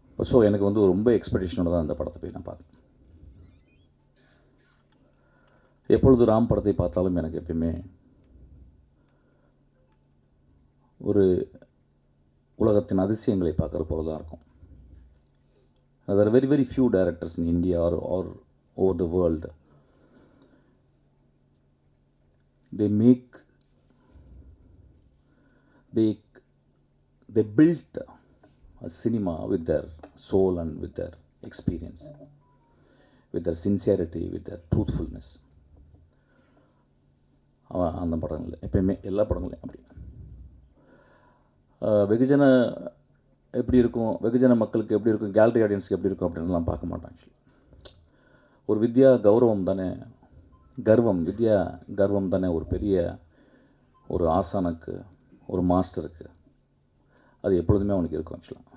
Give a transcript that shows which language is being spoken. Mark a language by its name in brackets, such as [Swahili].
[Tamil] So எனக்கு வந்து ரொம்ப எக்ஸ்பெக்டேஷனோட தான் அந்த படத்தை போய் நான் பார்த்தேன். எப்பொழுது ராம் படத்தை பார்த்தாலும் எனக்கு எப்பயுமே ஒரு உலகத்தின் அதிசயங்களை பார்க்குற போல தான் இருக்கும். [English] There are very, very few directors in India or over the world. They built a cinema with their soul and with their experience, with their sincerity, with their truthfulness. [Tamil] அந்த படங்கள் எப்பயுமே எல்லா படங்களையும் அப்படி வெகுஜன எப்படி இருக்கும், வெகுஜன மக்களுக்கு எப்படி இருக்கும், கேலரி ஆடியன்ஸுக்கு எப்படி இருக்கும் அப்படின்லாம் பார்க்க மாட்டாங்க. ஒரு வித்யா கௌரவம் தானே, வித்யா கர்வம் தானே ஒரு பெரிய ஒரு ஆசானுக்கு, ஒரு மாஸ்டருக்கு அது எப்பொழுதுமே அவனுக்கு இருக்கும் ஆக்சுவலாக.